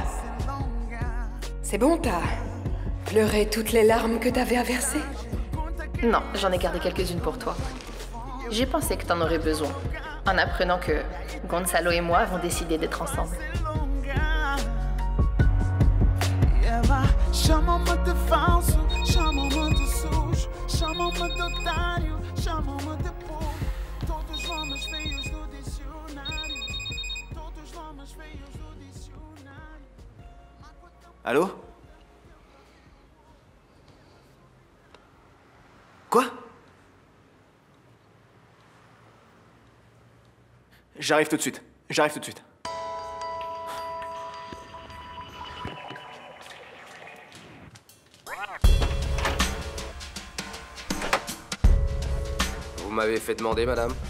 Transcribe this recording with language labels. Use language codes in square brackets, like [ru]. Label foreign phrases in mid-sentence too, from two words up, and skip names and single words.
[fr] C'est bon, t'as pleuré toutes les larmes que t'avais à verser? Non, j'en ai gardé quelques-unes pour toi. J'ai pensé que t'en aurais besoin, en apprenant que Gonzalo et moi avons décidé d'être ensemble. [pt] Chamam-me de falso, chamam-me de sujo, chamam-me de otário, chamam-me de povo. Todos os nomes feios do dicionário. Todos os nomes feios do dicionário. [fr] Allô? Quoi? J'arrive tout de suite. J'arrive tout de suite. Vous m'avez fait demander, madame?